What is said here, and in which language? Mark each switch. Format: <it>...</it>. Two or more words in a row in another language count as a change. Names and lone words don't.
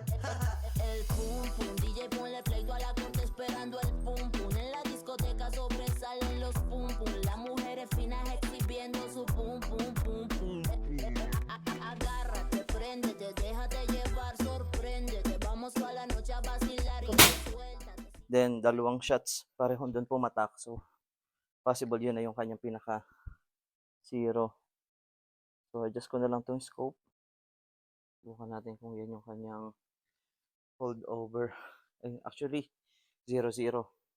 <es>El pum pum, DJ ponle play, toda la corte esperando el pum pum. En la discoteca sobresalen los pum pum, las mujeres finas exhibiendo su pum pum pum pum. Agárrate, préndete, déjate llevar, sorpréndete, vamos toda la noche a vacilar y suéltate.</es> <tl>Then, dalawang shots, parehong doon pumatak. So, possible yun na yung kanyang pinaka zero. So, adjust ko na lang tong scope. Bukan natin kung yan yung kanyang holdover. Actually, 0-0.</tl>